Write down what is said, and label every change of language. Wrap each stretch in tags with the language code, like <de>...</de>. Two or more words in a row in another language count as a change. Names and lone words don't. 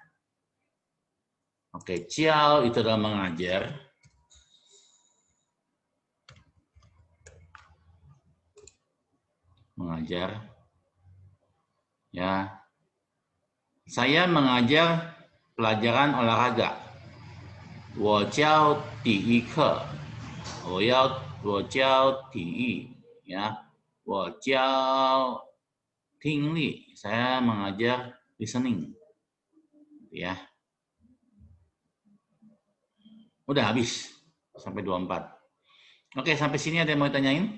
<id>Oke, ciao itu adalah mengajar. Mengajar. Ya. Saya mengajar pelajaran olahraga.</id> <zh>我教体育课。我教体育ya. 我教听力.</zh> <id>Saya mengajar listening. Ya. Udah habis sampai 24. Oke, sampai sini ada yang mau tanyain?</id>